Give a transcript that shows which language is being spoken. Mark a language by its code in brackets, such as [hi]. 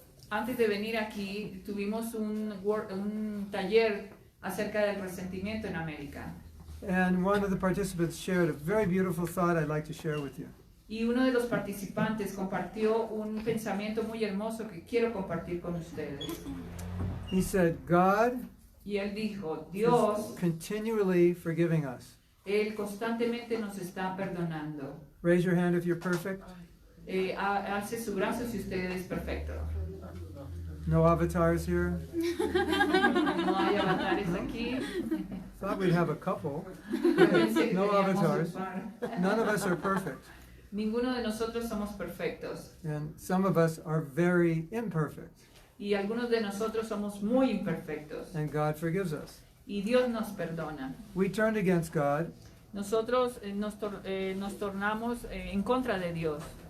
[es] Antes de venir aquí, tuvimos un taller acerca del resentimiento en América. [en] And one of the participants shared a very beautiful thought I'd like to share with you. [es] Y uno de los participantes compartió un pensamiento muy hermoso que quiero compartir con ustedes. [en] He said, God [es] Y él dijo, [en] is [es] Dios, [en] continually forgiving us. [es] Él constantemente nos está perdonando. [en] Raise your hand if you're perfect. [es] Alce su brazo si usted es perfecto. [en] No avatars here. [es] No hay avatares aquí. [en] Thought we'd have a couple. [es] Pensé que [en] No [es] teníamos [en] avatars. [es] un par. [en] None of us are perfect. [es] Ninguno de nosotros somos perfectos. [en] And some of us are very imperfect. [es] Y algunos de nosotros somos muy imperfectos. [en] And God forgives us. [es] Y Dios nos perdona. [en] We turned against God, [es] Nosotros nos tornamos en contra de Dios.